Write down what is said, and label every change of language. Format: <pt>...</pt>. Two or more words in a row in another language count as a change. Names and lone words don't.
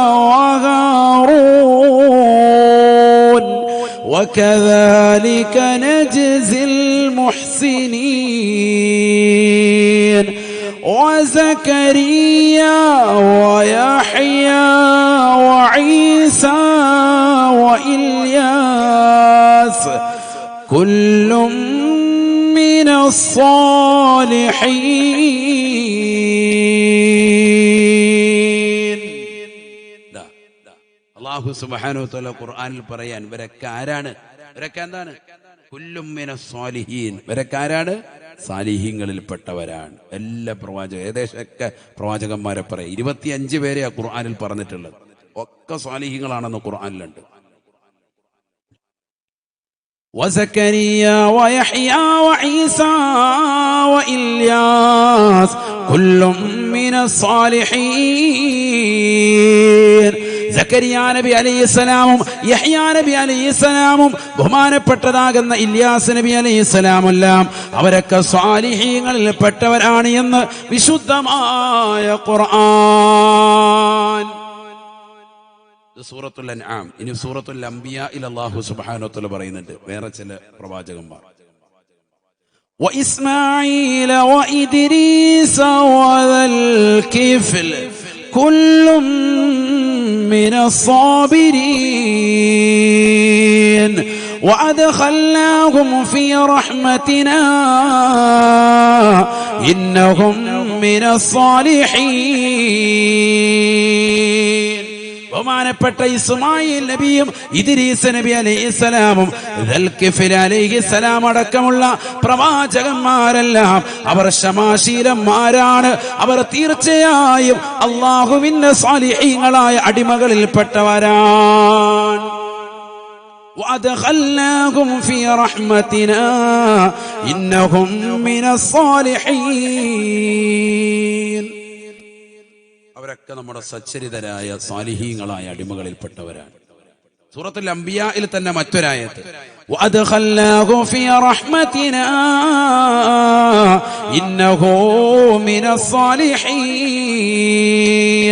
<ar>وَهَارُونَ وَكَذَلِكَ نَجْزِي الْمُحْسِنِينَ وَزَكَرِيَّا وَيَحْيَى وَعِيسَى وَإِلْيَاسَ كُلٌّ مِّنَ الصَّالِحِينَ. الله سبحانه وتعالى</ar> <ml>ഖുർആനിൽ പറയാൻ ഇവരൊക്കെ ആരാണ്? ഇവരൊക്കെ എന്താണ്?</ml> <ar>كل من الصالحين.</ar> <ml>ഇവരൊക്കെ ആരാണ്? സാലിഹീങ്ങളിൽപ്പെട്ടവരാണ്. എല്ലാ ഏകദേശമൊക്കെ പ്രവാചകന്മാരെ പറയാം. 25 പേരെയാ ഖുർആനിൽ പറഞ്ഞിട്ടുള്ളത്. ഒക്കെ സ്വാലിഹീങ്ങളാണെന്ന് ഖുർആനിലുണ്ട്.</ml> <ar>وزكريا ويحيى وعيسى وإلياس كل من الصالحين.</ar> <ml>സക്കരിയാ നബി അലൈഹിസ്സലാമും യഹ്യാ നബി അലൈഹിസ്സലാമും ബഹുമാനപ്പെട്ടതാകുന്ന ഇല്യാസ് നബി അലൈഹിസ്സലാമെല്ലാം അവരൊക്കെ സ്വാലിഹീങ്ങളിൽ പെട്ടവരാണ് എന്ന് വിശുദ്ധമായ ഖുർആൻ. സൂറത്തുൽ അൻആം. ഇനി സൂറത്തുൽ അംബിയായിൽ</ml> <ar>الله سبحانه وتعالى</ar> <ml>പറയുന്നുണ്ട് വേറെ ചില പ്രവാചകന്മാർ.</ml> <ar>وإسماعيل وإدريس وذا الكفل كل من الصابرين وأدخلناهم في رحمتنا إنهم من الصالحين.</ar> <ml>ബഹുമാനപ്പെട്ട ഇസ്മായിൽ നബിയും ഇദ്രീസ് നബി അലൈഹിസ്സലാമും ദൽകിഫിൽ അലൈഹിസ്സലാം അടക്കമുള്ള പ്രവാചകന്മാരെല്ലാം അവർ ക്ഷമാശീലന്മാരാണ്. അവർ തീർച്ചയായും അല്ലാഹുവിന്റെ സ്വാലിഹീങ്ങളായ അടിമകളിൽപ്പെട്ടവരാണ്.</ml> <ar>وأدخلناهم في رحمتنا إنهم من الصالحين.</ar> <ml>അവരൊക്കെ നമ്മുടെ സച്ചരിതരായ സാലിഹീങ്ങളായ അടിമകളിൽപ്പെട്ടവരാണ്. സൂറത്തുൽ അംബിയായിൽ തന്നെ മറ്റൊരായത്ത്</ml> <ar>وأدخلناه في رحمتنا إنه من الصالحين.</ar>